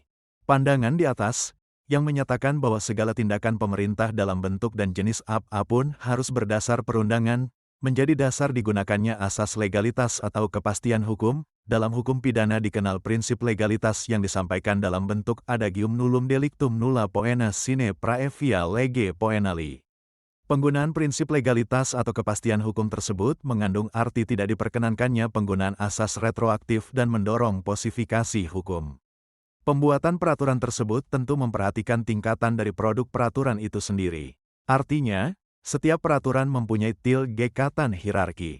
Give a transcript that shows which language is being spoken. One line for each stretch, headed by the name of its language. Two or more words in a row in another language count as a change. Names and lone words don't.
Indonesian: Pandangan di atas, yang menyatakan bahwa segala tindakan pemerintah dalam bentuk dan jenis apapun harus berdasar perundangan, menjadi dasar digunakannya asas legalitas atau kepastian hukum. Dalam hukum pidana dikenal prinsip legalitas yang disampaikan dalam bentuk adagium
Latin: nullum delictum nulla poena sine prae via lege poenali.
Indonesian: Penggunaan prinsip legalitas atau kepastian hukum tersebut mengandung arti tidak diperkenankannya penggunaan asas retroaktif dan mendorong posifikasi hukum. Pembuatan peraturan tersebut tentu memperhatikan tingkatan dari produk peraturan itu sendiri. Artinya, setiap peraturan mempunyai tingkatan hierarki.